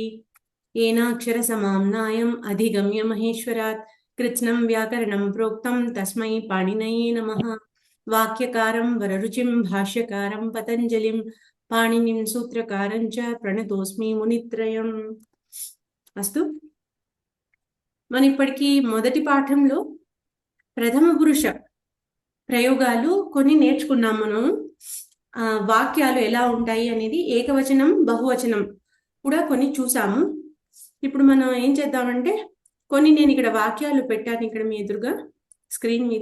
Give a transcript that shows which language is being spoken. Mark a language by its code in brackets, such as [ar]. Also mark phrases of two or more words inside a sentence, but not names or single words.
[sa] येनाक्षरसमाम्नायम् अधिगम्य महेश्वरात् कृत्स्नं व्याकरणं प्रोक्तं तस्मै पाणिनये नमः. वाक्यकारं वररुचिं भाष्यकारं पतञ्जलिं पाणिनिं सूत्रकारं च प्रणतोऽस्मि मुनित्रयम्. అస్తు. [te] మన ఇప్పటికీ మొదటి పాఠంలో ప్రథమ పురుష ప్రయోగాలు కొన్ని నేర్చుకున్నాం. మనం వాక్యాలు ఎలా ఉంటాయి అనేది ఏకవచనం బహువచనం కూడా కొన్ని చూసాము. ఇప్పుడు మనం ఏం చేద్దామంటే కొన్ని నేను ఇక్కడ వాక్యాలు పెట్టాను ఇక్కడ మీ ఎదురుగా స్క్రీన్ మీద.